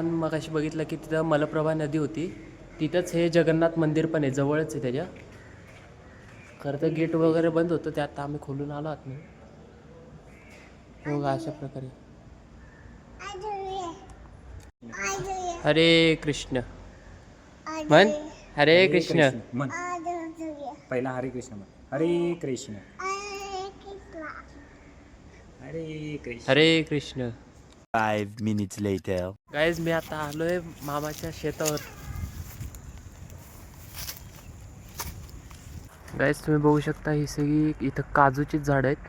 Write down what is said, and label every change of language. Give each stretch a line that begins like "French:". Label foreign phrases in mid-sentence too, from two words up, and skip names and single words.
Marathi: मगाशी बघितलं की तिथं मलप्रभा नदी होती, तिथंच हे जगन्नाथ मंदिर पण आहे, जवळच आहे त्याच्या. खरं तर गेट वगैरे बंद होतं, ते आता आम्ही खोलून आलो आत नाही. हो का, अशा प्रकारे. हरे कृष्ण म्हण. हरे कृष्ण म्हण. पहिला हरे कृष्ण म्हण. हरे कृष्ण. हरे कृष्ण. हरे कृष्ण.
English: 5 minutes later.
Marathi: गाईज मी आता आलोय मामाच्या शेतावर. गाईज तुम्ही बघू शकता ही सगळी इथं काजूचीच झाडं आहेत.